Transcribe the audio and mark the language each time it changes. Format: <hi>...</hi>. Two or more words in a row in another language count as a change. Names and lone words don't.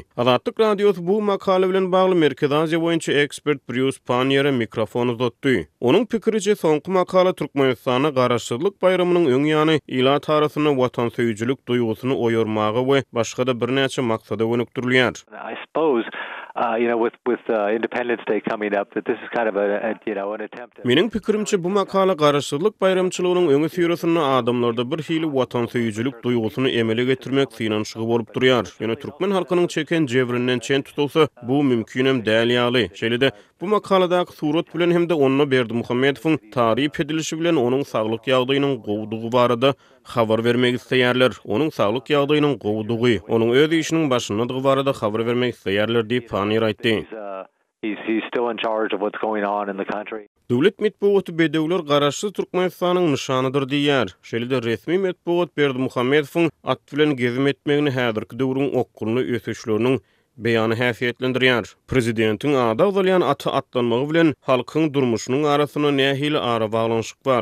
<tk>Azatlyk radiosy bu makala bilen bagly Merkezi Aziya boýunça ekspert Bruce Pannier'e mikrofon uzatdy. Onuň pikiriçe soňky makala Türkmenistana garaşsyzlyk bayramynyň öň ýany ila tarasyna watan söýüjülük duýgusyny oýarmagy we başga da bir näçe maksada gönükdirilýär.</tk> <en>I suppose Independence Day coming up, that this is kind of an attempt.</en> <tk>Meniň pikirimçe bu makala garaşsyzlyk bayramçylygynyň öňe süýrasyny adamlarda bir hili watan söýüjülük duýgusyny emele getirmek synansy bolup durýar. Ýöne türkmen halkynyň çeken jebirinden çen tutulsa, bu mümkin hem däl ýaly. Şeýle-de bu makaladaky surat bilen hem de ony Berdimuhammedowyň taryp edilişi bilen onuň saglyk ýagdaýynyň gowdugy barada habar vermek isleýärler. Onuň saglyk ýagdaýynyň gowdugy, onuň öz işiniň başyndadygy barada habar vermek isleýärler diýip Pannyer aýtdy.</tk> <en>He's still in charge of what's going on in the country.</en> <tk>Döwlet medeniýeti bedewler garaşsyz Türkmenistanyň nyşanydyr diýär. Şeýle-de resmi medeniýet Berdimuhammedowyň at bilen gezim etmegini häzirki döwrüň okuluny ösüşleriniň beýany häsiýetlendirýär. Prezidentiň ada uzalýan aty atlanmagy bilen halkyň durmuşynyň arasyna nähili ara baglanşyk bar.</tk>